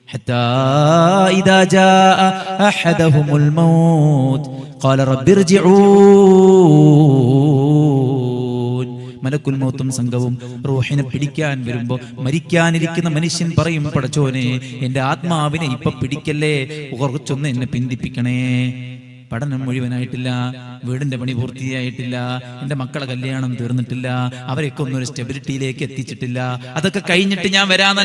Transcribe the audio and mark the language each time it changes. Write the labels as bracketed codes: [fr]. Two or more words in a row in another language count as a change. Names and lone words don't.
[ar] حتى إذا جاء أحدهم الموت قال رب ارجعون. [ml] മലക്കുൽ മൗത്തും സംഘവും റൂഹിനെ പിടിക്കാൻ വരുമ്പോ മരിക്കാനിരിക്കുന്ന മനുഷ്യൻ പറയും, പടച്ചോനെ എന്റെ ആത്മാവിനെ ഇപ്പൊ പിടിക്കല്ലേ, കുറച്ചൊന്ന് എന്നെ പിന്തിപ്പിക്കണേ. പഠനം മുഴുവനായിട്ടില്ല, വീടിന്റെ പണി പൂർത്തിയായിട്ടില്ല, എന്റെ മക്കളെ കല്യാണം തീർന്നിട്ടില്ല, അവരെയൊക്കെ ഒന്നും ഒരു സ്റ്റെബിലിറ്റിയിലേക്ക് എത്തിച്ചിട്ടില്ല, അതൊക്കെ കഴിഞ്ഞിട്ട് ഞാൻ വരാന്നല്ല.